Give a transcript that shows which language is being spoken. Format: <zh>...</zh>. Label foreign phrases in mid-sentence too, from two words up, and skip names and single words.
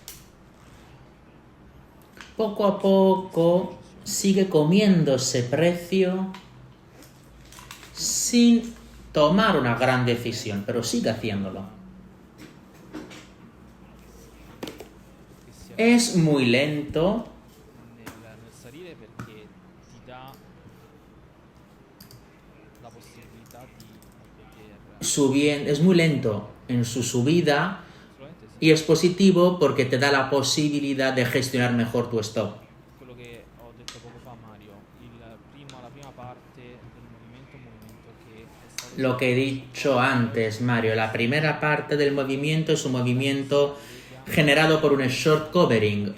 <es>Poco a poco sigue comiéndose precio sin tomar una gran decisión, pero sigue haciéndolo.</es> <it>Che si</it> <es>Es muy lento,</es> <it>nel salire perché ti dà la possibilità di poter</it> <es>es muy lento en su subida</es> <it>assolutamente sì.</it> <es>y es positivo porque te da la posibilidad de gestionar mejor tu stop.</es> <it>Quello che ho detto poco fa, Mario, la prima parte del movimento è un movimento che è stato</it> <es>Lo que he dicho antes, Mario, la primera parte del movimiento es un movimiento generado por un</es> <en>short covering.</en>